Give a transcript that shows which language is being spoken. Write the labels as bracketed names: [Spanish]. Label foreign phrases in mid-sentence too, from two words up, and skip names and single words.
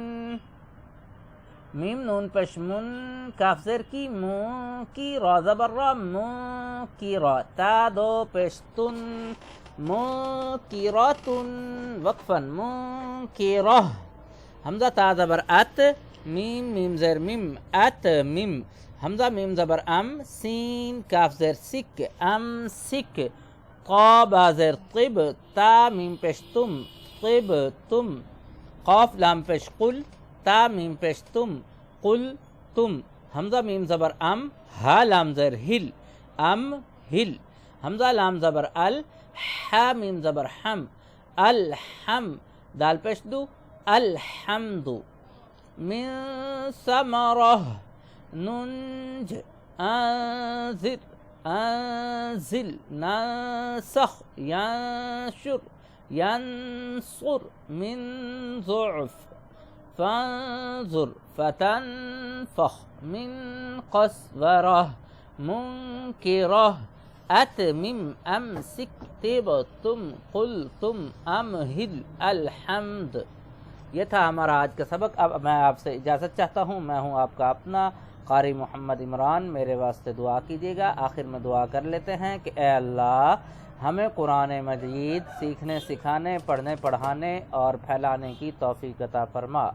[Urdu] میم نون پیش من، کاف زیر کی، مون کی، را زبر را، مون کی را، تا دو پیش تن، منکراتن، وقفا، منکرہ، حمزہ تا زبر ات، میم میم زیر میم، ات میم، حمزہ میم زبر ام، سین کاف زیر سک، ام سک، طا با زیر طب، تا میم پیش تم، طب تم، قاف لام پیش قل، تا میم پیش تم، قل تم، حمزہ میم زبر ام، ہا لام زیر ہل، ام ہل، حمزہ لام زبر ال، حا میم زبر حم، الحم، دال پیش دو، [Arabic] الحمد، من ثمرہ، ننج، انذر، انزل، ننسخ، ینشر، ینصر، من ضعف، فانظر، فتنفخ، من قسورہ، منکرہ، اتمم، امسک، طبتم، قلتم، امہل، الحمد۔ [Urdu] یہ تھا ہمارا آج کا سبق۔ اب میں آپ سے اجازت چاہتا ہوں۔ میں ہوں آپ کا اپنا قاری محمد عمران۔ میرے واسطے دعا کیجیے گا۔ آخر میں دعا کر لیتے ہیں کہ اے اللہ، ہمیں قرآن مجید سیکھنے، سکھانے، پڑھنے، پڑھانے اور پھیلانے کی توفیق عطا فرما۔